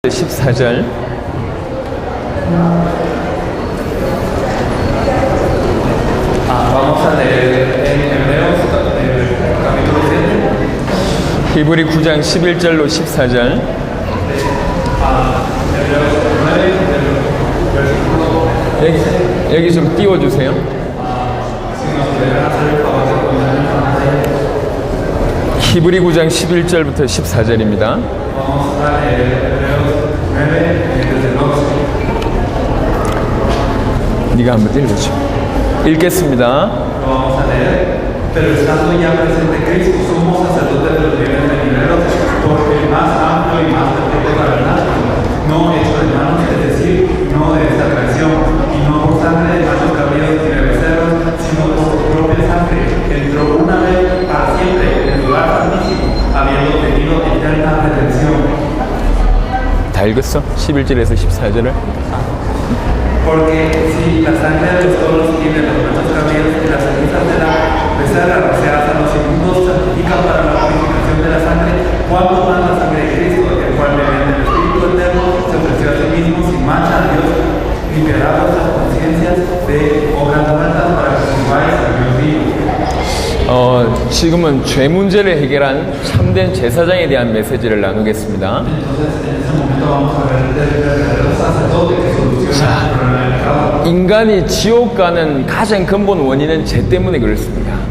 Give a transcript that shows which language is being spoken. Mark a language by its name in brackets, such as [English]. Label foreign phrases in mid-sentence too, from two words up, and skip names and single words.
[Korean] 14절. [Spanish] Vamos a leer en Hebreos capítulo 7. [Korean] 히브리 9장 11절로 14절. 여기 좀 띄워주세요. 히브리 9장 11절부터 14절입니다. 네가 한번 읽어줘. 읽겠습니다. [Spanish] Pero estando ya presente Cristo, sumo sacerdote de los bienes venideros, por el más amplio y más perfecto tabernáculo, no hecho de manos, es decir, no de esta creación, y no por sangre de machos cabríos ni de becerros, sino por su propia sangre, entró una vez para siempre en el lugar santísimo, habiendo obtenido eterna redención. [Korean] 다 읽었어? 11절에서 14절을. [Spanish] Porque si la sangre de los toros y de los machos cabríos y las cenizas de la becerra rociadas a los inmundos santifican para la purificación de la sangre, ¿cuánto más la sangre de Cristo, el cual mediante el Espíritu Eterno se ofreció a sí mismo sin mancha a Dios, limpiará vuestras conciencias de obras muertas para que sirváis al Dios vivo? [Korean] 지금은 죄 문제를 해결한 참된 제사장에 대한 메시지를 나누겠습니다. 자, 인간이 지옥 가는 가장 근본 원인은 죄 때문에 그렇습니다.